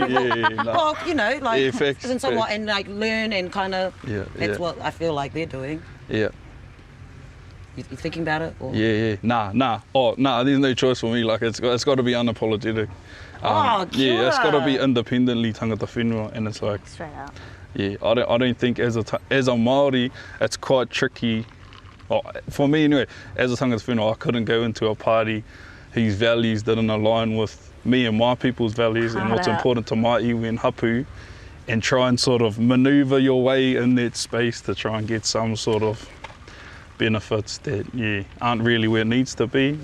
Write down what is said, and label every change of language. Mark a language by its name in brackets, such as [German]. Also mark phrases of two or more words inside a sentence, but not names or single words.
[English] Well, facts. And somewhat, and like learn and kind of. That's what I feel like they're doing. You thinking about it? Or? Yeah. Nah. Oh, nah, there's no choice for me. Like, it's got to be unapologetic. Yeah, it's got to be independently [Māori] tangata whenua, [English] and it's like... Straight up. Yeah, I don't think as a Māori, it's quite tricky. Well, for me anyway, as a [Māori] tangata whenua, [English] I couldn't go into a party whose values didn't align with me and my people's values and what's important to my iwi and hapu, and try and sort of manoeuvre your way in that space to try and get some sort of benefits that, aren't really where it needs to be.